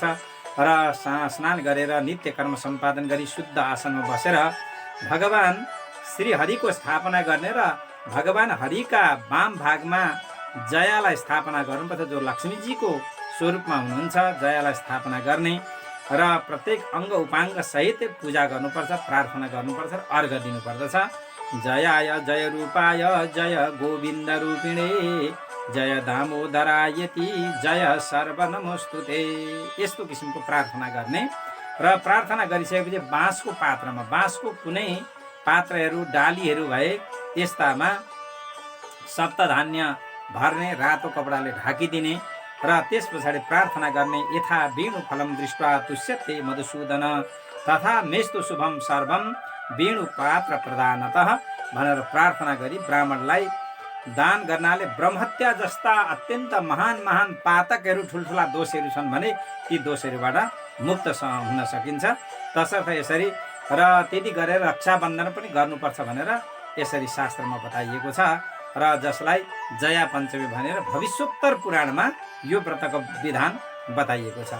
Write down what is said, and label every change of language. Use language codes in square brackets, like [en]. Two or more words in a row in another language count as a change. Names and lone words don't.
[ne] र स्नान गरेर नित्य कर्म सम्पादन गरी शुद्ध आसनमा बसेर भगवान श्री हरिको स्थापना गर्ने र भगवान हरिका वाम भागमा जयालाई स्थापना गर्नुपर्छ, जो लक्ष्मीजीको स्वरूपमा हुनुहुन्छ। जयालाई स्थापना गर्ने र प्रत्येक अङ्ग उपाङ्ग सहित पूजा गर्नुपर्छ, प्रार्थना गर्नुपर्छ, अर्घ दिनुपर्दछ। [sa] जयाय जय रूपाय जय गोविन्द रूपिणे जय दामोदरायति जय सर्वनमोस्तुते। [ne] यस्तो किसिमको प्रार्थना गर्ने र प्रार्थना गरिसकेपछि बाँसको पात्रमा, बाँसको कुनै पात्रहरू डालीहरू भए त्यस्तामा सप्तधान्य भर्ने, रातो कपडाले ढाकिदिने र त्यस पछाडि प्रार्थना गर्ने। [sa] यथा वेणु फलम दृष्ट्वा तुष्यते मधुसूदन तथा मेस्तु शुभम सर्वम वेणु पात्र प्रदानतः [ne] भनेर प्रार्थना गरी ब्राह्मणलाई दान गर्नाले ब्रह्महत्या जस्ता अत्यन्त महान महान पातकहरू, ठुल्ठुला दोषहरू छन् भने ती दोषहरूबाट मुक्त हुन सकिन्छ। तसर्थ यसरी र त्यति गरेर रक्षाबन्धन पनि गर्नुपर्छ भनेर यसरी शास्त्रमा बताइएको छ र जसलाई जया पञ्चमी भनेर भविष्योत्तर पुराणमा यो व्रतको विधान बताइएको छ।